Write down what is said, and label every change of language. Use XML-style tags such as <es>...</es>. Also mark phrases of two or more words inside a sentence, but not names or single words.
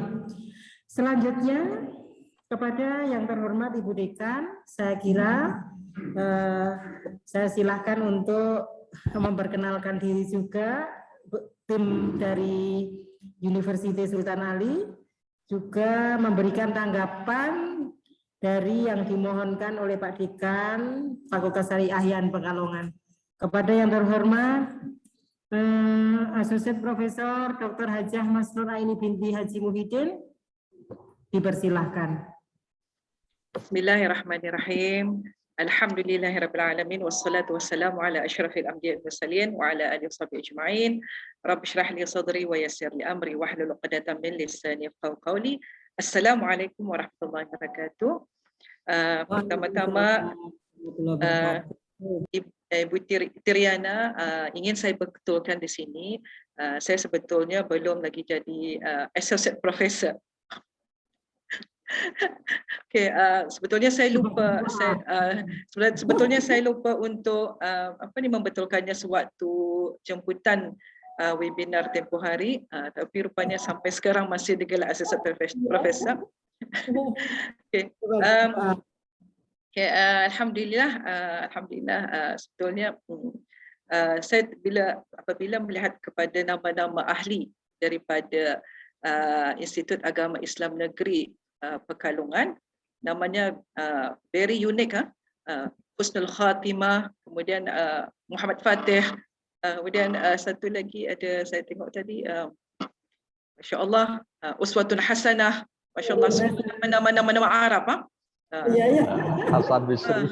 <id>Selanjutnya kepada yang terhormat Ibu Dekan, saya kira saya silakan untuk memperkenalkan diri juga tim dari Universitas Sultan Ali, juga memberikan tanggapan dari yang dimohonkan oleh Pak Dekan Fakultas Syariah Yan Pekalongan. Kepada yang terhormat</id> <en>Associate Profesor Dr.</en> <id>Hajah Masnur Aini binti Haji Muhyiddin, dipersilahkan.</id> <ar>بسم الله الرحمن الرحيم. الحمد لله رب العالمين والصلاة والسلام على أشرف الأنبياء والمرسلين وعلى آله وصحبه أجمعين. رب اشرح لي صدري ويسر لي أمري واحلل عقدة من لساني يفقهوا قولي. السلام عليكم ورحمة الله وبركاته.</ar> <ms>Pertama-tama Ibu Tiriana, ingin saya betulkan di sini, saya sebetulnya belum lagi jadi</ms> <en>associate professor.</en> <ms>Okay, sebetulnya saya lupa, sebetulnya saya lupa untuk membetulkannya sewaktu jemputan webinar tempoh hari, tapi rupanya sampai sekarang masih digelar</ms> <en>associate professor.</en> <ms>Okay. Alhamdulillah, sebetulnya saya apabila melihat kepada nama-nama ahli daripada Institut Agama Islam Negeri Pekalongan, namanya</ms> <en>very unique,</en> <ms>Husnul Khatimah, kemudian Muhammad Fatih, kemudian satu lagi ada saya tengok tadi,</ms> <ar>ما شاء الله,</ar> <ms>Uswatun Hasanah,</ms> <ar>ما شاء الله,</ar> <ms>semua nama-nama Arab. Hasan Basri.</ms>